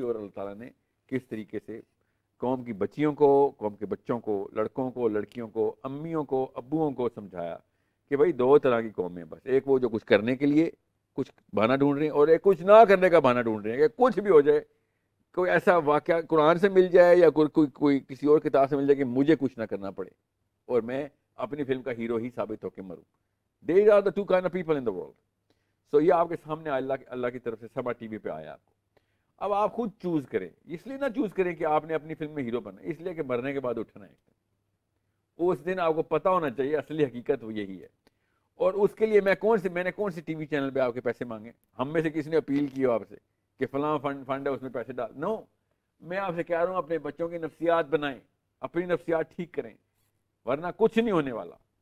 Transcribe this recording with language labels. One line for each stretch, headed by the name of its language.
Urdu: اور اللہ تعالیٰ نے کس طریقے سے قوم کی بچیوں کو, قوم کے بچوں کو, لڑکوں کو, لڑکیوں کو, امیوں کو, ابوؤں کو سمجھایا کہ بھئی دو طرح کی قومیں بس, ایک وہ جو کچھ کرنے کے لیے کچھ بہانہ ڈھونڈ رہے ہیں اور ایک کچھ نہ کرنے کا بہانہ ڈھونڈ رہے ہیں کہ کچھ بھی ہو جائے, کوئی ایسا واقعہ قرآن سے مل جائے یا کوئی کسی اور کتاب سے مل جائے کہ مجھے کچھ نہ کرنا پڑے اور میں اپنی فلم کا ہیرو ہی ثابت ہو کے مروں.
English: These are the two kind of people in the world.
Urdu: So یہ آپ کے سامنے اللہ کی طرف سے سما ٹی وی پہ آیا آپ کو. اب آپ خود چوز کریں, اس لیے نہ چوز کریں کہ آپ نے اپنی فلم میں ہیرو بننا, اس لیے کہ مرنے کے بعد اٹھنا ہے. اس دن آپ کو پتہ ہونا چاہیے اصلی حقیقت وہ یہی ہے. اور اس کے لیے میں نے کون سی ٹی وی چینل پہ آپ کے پیسے مانگے؟ ہم میں سے کسی نے اپیل کی ہو آپ سے کہ فلاں فنڈ ہے اس میں پیسے ڈال؟ نو, میں آپ سے کہہ رہا ہوں اپنے بچوں کی نفسیات بنائیں, اپنی نفسیات ٹھیک کریں, ورنہ کچھ نہیں ہونے والا.